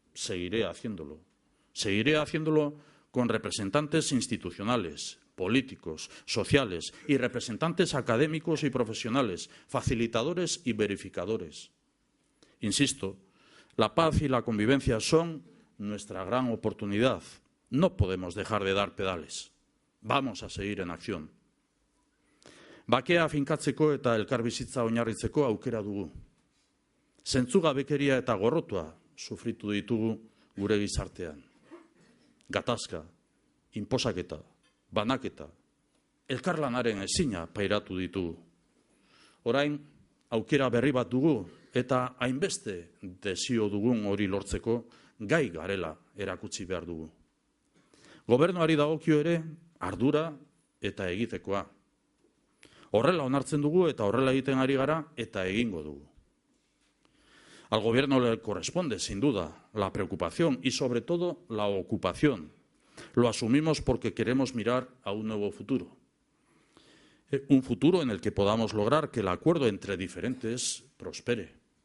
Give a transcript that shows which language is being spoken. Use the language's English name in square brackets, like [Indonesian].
[Spanish] Seguiré haciéndolo. Seguiré haciéndolo con representantes institucionales, políticos, sociales y representantes académicos y profesionales, facilitadores y verificadores. Insisto, la paz y la convivencia son nuestra gran oportunidad. No podemos dejar de dar pedales. Vamos a seguir en acción. [Basque] Bakea finkatzeko eta elkarbizitza oinarritzeko aukera dugu. Zentzugabekeria eta gorrotua sufritu ditugu gure gizartean. Gatazka, inposaketa, banaketa, elkarlanaren ezina pairatu ditugu. Orain, aukera berri bat dugu eta hainbeste desio dugun hori lortzeko gai garela erakutsi behar dugu. Gobernuari dagokio ere ardura eta egitekoa. Horrela onartzen dugu eta horrela egiten ari gara eta egingo dugu. [Spanish] Al Gobierno le corresponde, sin duda, la preocupación y, sobre todo, la ocupación. Lo asumimos porque queremos mirar a un nuevo futuro. Un futuro en el que podamos lograr que el acuerdo entre diferentes prospere.